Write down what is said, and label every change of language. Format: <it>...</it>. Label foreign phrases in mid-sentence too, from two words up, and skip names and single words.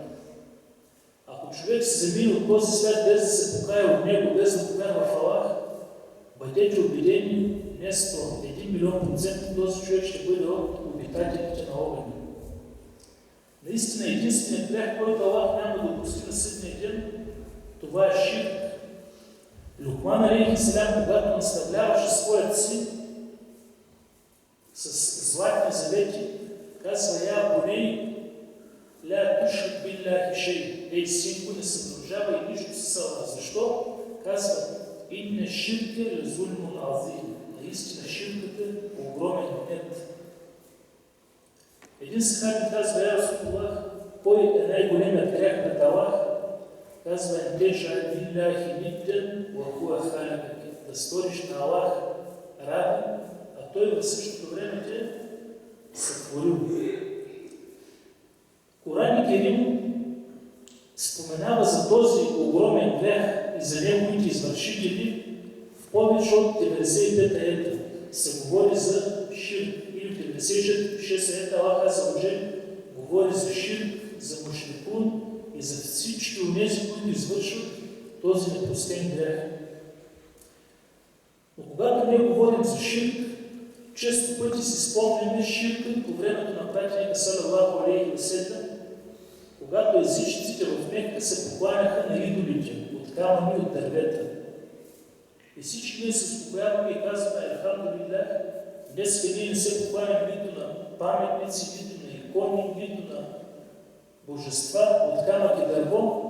<bg>Ако човек се замине от този свят без да се покае от него, без да повярва в Аллах, бъдете убедени, не 100, 1 милион процент този човек ще бъде от обитателите на огъня. Наистина единственият грях, който Аллах няма да опусти на съдния ден, това е ширк.</bg> <ar>Лукман عليه السلام,</ar> <bg>когато наставляваше своят син с златни завети, казва:</bg> <ar>"يا بني لا تشرك بالله شيئا."</ar> <bg>Ей, синко, не съдружава и нищо с Аллах. Защо?</bg> <ar>Казва: "إن الشرك لظلم عظيم."</ar> <bg>Наистина ширкът е огромен гнет. Един сахаби казва:</bg> <ar>"يا رسول الله,</ar> <bg>кой е най-големият грях пред Аллах?"</bg> <ar>Казва: "أن تجعل لله ندا وهو خلقك."</ar> <bg>Да сториш на Аллах равен, а той в същото време те сътворил. Коран Керим споменава за този огромен грях и за неговите извършители в повече от 95 аета. Се говори за ширк. Или в 96 аета</bg> <ar>الله عز وجل</ar> <bg>говори за ширк, за мушрикун и за всички онези, които извършват този непростен грях. Но когато ние говорим за ширк, често пъти си спомняме ширка по времето на пратеника</bg> <ar>صلى الله عليه وسلم,</ar> <bg>когато езичниците в Мекка се покланяха на идолите от камъни и от дървета. И всички ние се успокояваме и казваме: "Алхамдулилlah, днес ние не се покланяме нито на паметници, нито на икони, нито на божества от камък и дърво."</bg>